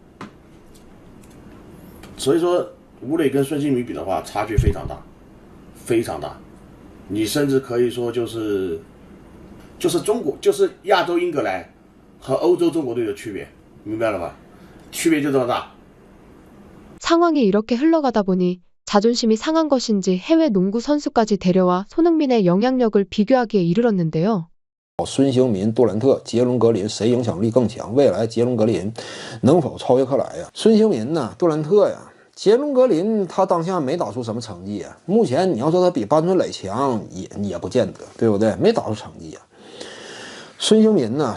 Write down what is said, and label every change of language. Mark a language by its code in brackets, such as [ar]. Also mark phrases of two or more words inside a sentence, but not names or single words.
[zh] 所以说，吴磊跟孙兴民比的话，差距非常大，非常大。你甚至可以说就是中国，就是亚洲英格兰和欧洲中国队的区别，明白了吧？区别就这么大。 [ko] 상황이 이렇게 흘러가다 보니 자존심이 상한 것인지 해외 농구 선수까지 데려와 손흥민의 영향력을 비교하기에 이르렀는데요. [zh] 孙兴民、杜兰特、杰伦格林谁影响力更强？未来杰伦格林能否超越克莱呀？孙兴民呢？杜兰特呀？杰伦格林他当下没打出什么成绩啊，目前你要说他比班春磊强也不见得，对不对？没打出成绩啊。孙兴民呢？